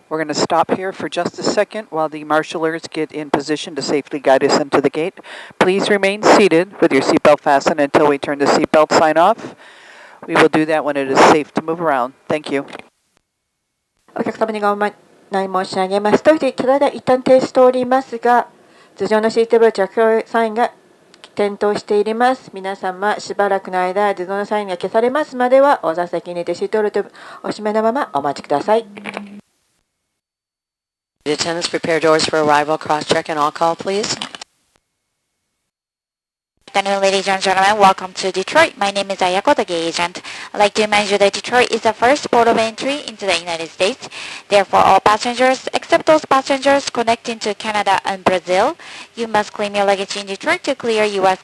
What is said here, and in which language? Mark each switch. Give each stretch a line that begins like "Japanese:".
English: We're going to stop here for just a second while the marshallers get in position to safely guide us into the gate. Please remain seated with your seatbelt fastened until we turn the seatbelt sign off. We will do that when it is safe to move around. Thank you.
Japanese: お客様にご案内申し上げますと、ただいま一旦停止しておりますが、頭上のシートベルト着用サインが点灯しています。皆様、しばらくの間、頭上のサインが消されますまでは、お座席にてシートベルトお締めのままお待ちください。
English: Attendants, prepare doors for arrival. Cross-check and all call, please. afternoon, ladies and gentlemen. Welcome to Detroit. My name is Ayako, the gate agent. I'd like to remind you that Detroit is the first port of entry into the United States. Therefore, all passengers, except those passengers connecting to Canada and Brazil, you must claim your luggage in Detroit to clear U.S.